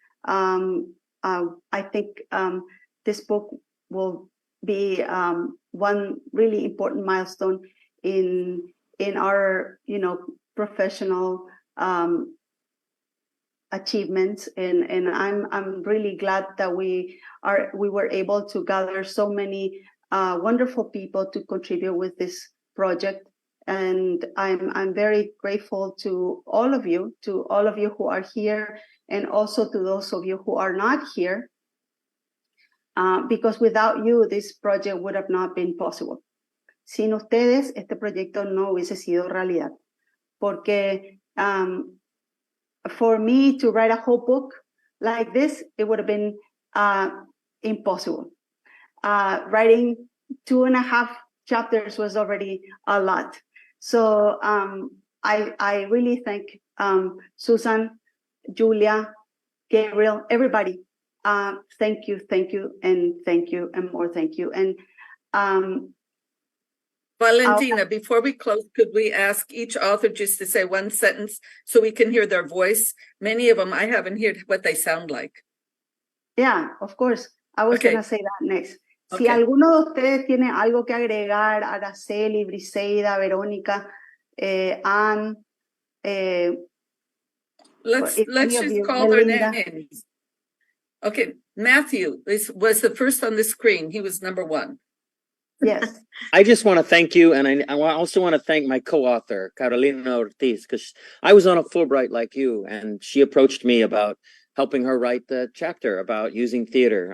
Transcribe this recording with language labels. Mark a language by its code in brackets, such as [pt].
[en] I think this book will be one really important milestone in our professional achievements, and I'm really glad that we were able to gather so many wonderful people to contribute with this project. And I'm very grateful to all of you who are here, and also to those of you who are not here, because without you, this project would have not been possible. [es] Sin ustedes, este proyecto no hubiese sido realidad, porque [en] for me to write a whole book like this, it would have been impossible. Writing 2.5 chapters was already a lot. So I really thank Susan, Julia, Gabriel, everybody. Thank you, and more thank you. And Valentina, before we close, could we ask each author just to say one sentence so we can hear their voice? Many of them, I haven't heard what they sound like. Yeah, of course. I was going to say that next. [es] Si alguno de ustedes tiene algo que agregar, Araceli, Briseida, Verónica, Anne, [en] let's just call their names. Okay, Matthew was the first on the screen. He was number 1. Yes. I just want to thank you, and I also want to thank my co-author, Carolina Ortiz, because I was on a Fulbright like you, and she approached me about helping her write the chapter about using theater.